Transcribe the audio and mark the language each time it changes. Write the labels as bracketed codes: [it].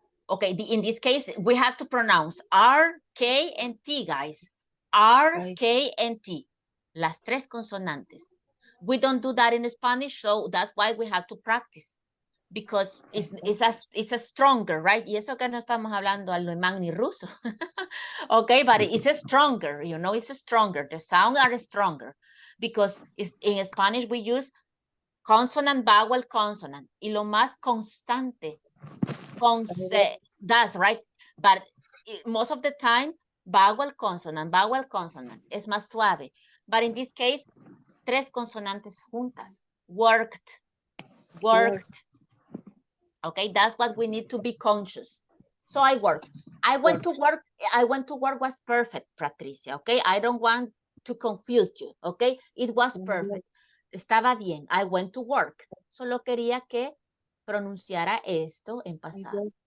[en] Okay, in this case, we have to pronounce R, K, and T, guys. [es] R, K, and T. Las tres consonantes. [en] We don't do that in Spanish, so that's why we have to practice. Because it's a stronger, right? [es] Y eso que no estamos hablando alemán ni ruso. [en] Okay, but it's a stronger, you know, it's a stronger. The sounds are stronger. Because in Spanish we use consonant, vowel, consonant. [es] Y lo más constante. [en] That's right. But most of the time, vowel, consonant. [es] Es más suave. [en] But in this case, [es] tres consonantes juntas. [en] Worked. Okay, that's what we need to be conscious. So I work. I went to work was perfect, Patricia, okay? I don't want to confuse you, okay? It was perfect. [es] Estaba bien. [en] I went to work. [es] Solo quería que pronunciara esto en pasado.